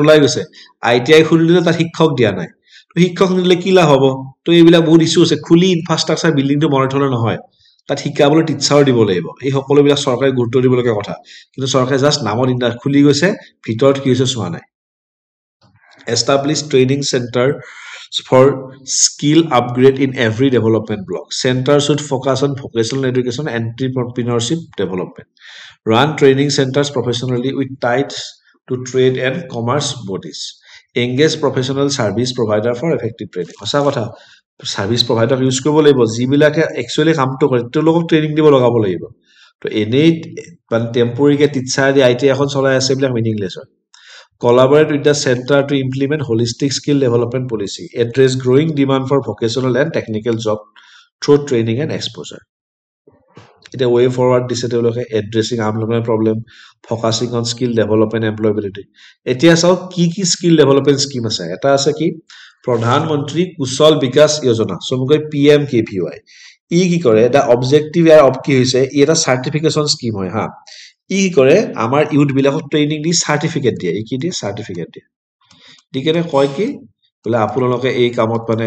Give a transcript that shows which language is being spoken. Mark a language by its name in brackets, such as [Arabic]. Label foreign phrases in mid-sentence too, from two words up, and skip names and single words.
[Assamese] ওলাই গৈছে ITI খুলিলে তাত শিক্ষক দিয়া নাই শিক্ষক নিলে কি লাভ হ'ব তো এইবিলাক বহুত ইস্যু আছে খুলি [English] infrastructure buildingটো [Assamese] বনাই থলে নহয় তাত শিকাবলৈ টিচাৰ দিব লাগিব এই সকলোবিলাক চৰকাৰে গুৰুত্ব দিবলগীয়া কথা কিন্তু চৰকাৰে জাষ্ট নামত ইণ্ডাষ্ট্ৰি খুলি গৈছে ভিতৰত কি হৈছে চোৱা নাই [English] establish training center for skill upgrade in every development block. Center should focus on vocational education and entrepreneurship development. Run training centers professionally with ties to trade and commerce bodies. Engage professional service provider for effective training. [Assamese] সঁচা কথা [English] service providerক use [Assamese] কৰিব লাগিব যিবিলাকে একচুৱেলি কামটো কৰে তেওঁলোকক ট্ৰেইনিং দিব লগাব লাগিব তো এনেই মানে টেম্পৰেৰীকে টিচাৰ দি আইটি এখন চলাই আছে এইবিলাক মিনিংলেছ হয় [English] collaborate with the center to implement holistic skill development policy address growing demand for vocational and technical job through training and exposure [Assamese] এতিয়া [English] way forward [Assamese] দিছে তেওঁলোকে [English] addressing unemployment problem focusing on skill development employability [Assamese] এতিয়া চাও কি [English] skill development scheme [Assamese] আছে এটা আছে কি প্ৰধানমন্ত্ৰী কুশল বিকাশ যোজনা সমগ্ৰ PMKVY ই কি কৰে এটা অবজেক্টিভ ইয়াৰ অব কি হৈছে ই এটা [English] certification scheme [Assamese] হয় হা ই কি কৰে আমাৰ ইউথ বিলাকক ট্ৰেইনিং দি সাৰ্টিফিকেট দিয়ে ই কি দিয়ে সাৰ্টিফিকেট দিয়ে দিকেনে কয় কি বলে আপোনালোকে এই কামত